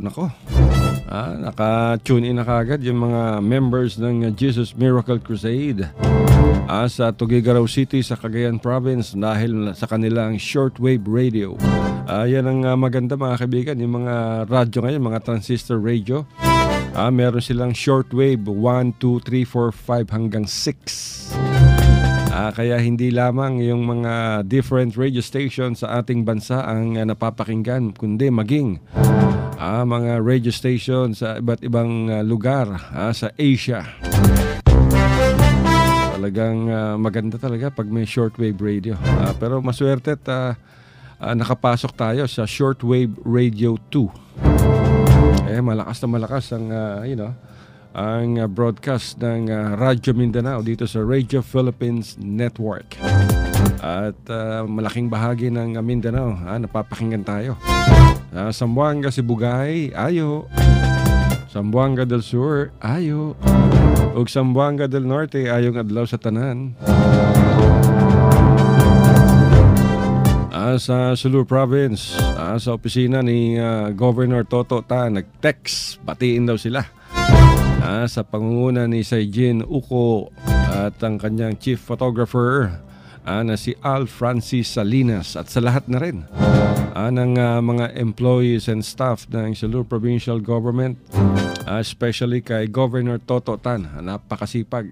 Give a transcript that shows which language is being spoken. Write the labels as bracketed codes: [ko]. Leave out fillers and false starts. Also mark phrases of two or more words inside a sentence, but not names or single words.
[tl] Nako, naka-tune in na kagad yung mga members ng Jesus Miracle Crusade sa Tugigaraw City sa Cagayan Province dahil sa kanilang [en] shortwave radio. [tl] Yan ang maganda mga kaibigan, yung mga radyo ngayon, mga [en] transistor radio. [tl] Meron silang shortwave 1, 2, 3, 4, 5 hanggang 6. Kaya hindi lamang yung mga [en] different radio stations [tl] sa ating bansa ang napapakinggan, kundi maging mga [en] radio stations [tl] sa iba't ibang lugar sa Asia. Talagang maganda talaga pag may [en] shortwave radio. [tl] Pero maswerte at nakapasok tayo sa [en] shortwave radio [tl] 2. Malakas na malakas ang ang broadcast ng Radyo Mindanao dito sa Radio Philippines Network. At malaking bahagi ng Mindanao napapakinggan tayo. [ceb] Zamboanga, Sibugay, ayo. Zamboanga del Sur, ayo. Ug Zamboanga del Norte, ayong adlaw sa tanan. [tl] Sa Sulu Province, sa opisina ni Governor Toto Ta, nag-text, batiin daw sila sa pangunguna ni Saijin Uko at ang kanyang [en] chief photographer [tl] na si Al Francis Salinas, at sa lahat na rin ng mga [en] employees and staff [tl] ng Sulu Provincial Government, especially kay Governor Toto Tan, napakasipag.